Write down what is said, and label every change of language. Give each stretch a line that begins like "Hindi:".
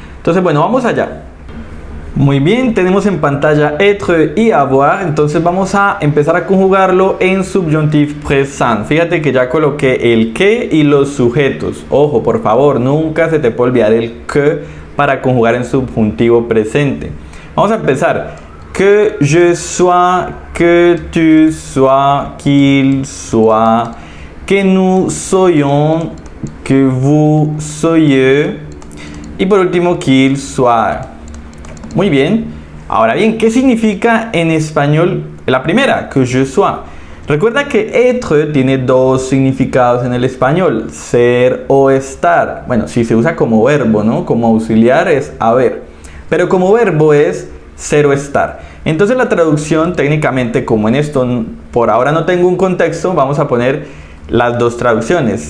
Spanish: Entonces bueno, vamos allá. Muy bien, tenemos en pantalla être y avoir, entonces vamos a empezar a conjugarlo en subjuntif présent. Fíjate que ya coloqué el que y los sujetos. Ojo, por favor, nunca se te puede olvidar el que para conjugar en subjuntivo presente. Vamos a empezar.
French: Que je sois, que tu sois, qu'il soit, que nous soyons, que vous soyez
Spanish: y por último
French: qu'il soit.
Spanish: Muy bien. Ahora bien, ¿qué significa en español la primera?
French: Que je sois.
Spanish: Recuerda que être tiene dos significados en el español, ser o estar. Bueno, si se usa como verbo, ¿no? Como auxiliar es haber. Pero como verbo es ser o estar. Entonces la traducción técnicamente, como en esto por ahora no tengo un contexto, vamos a poner las dos traducciones.